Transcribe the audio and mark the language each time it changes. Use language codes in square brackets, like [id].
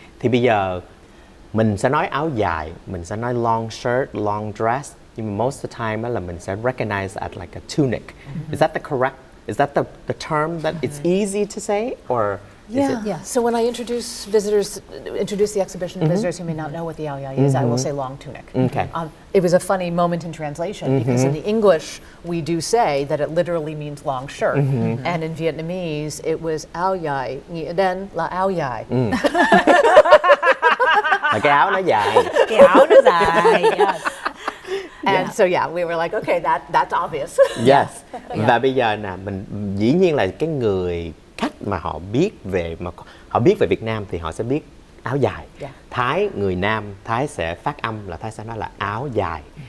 [vi] Thì bây giờ mình sẽ nói áo dài, mình sẽ nói [en] long shirt, long dress, [vi] nhưng mà [en] most of the time [vi] là mình sẽ [en] recognize as like a tunic. Is that the term that it's easy to say, or So when I introduce the exhibition to visitors who may not know what the áo dài is, I will say long tunic. Okay. It was a funny moment in translation, because in the English we do say that it literally means long shirt, and in Vietnamese it was áo dài, [vi] nghĩa đen là áo dài. Là cái áo nó dài. Cái áo nó dài. [en] And so we were like, okay, that's obvious. Yes. [vi] Và bây giờ nè, mình dĩ nhiên là cái người khách mà họ biết về Việt Nam thì họ sẽ biết áo dài. Thái, người Nam, Thái sẽ phát âm là Thái sẽ nói là áo dài.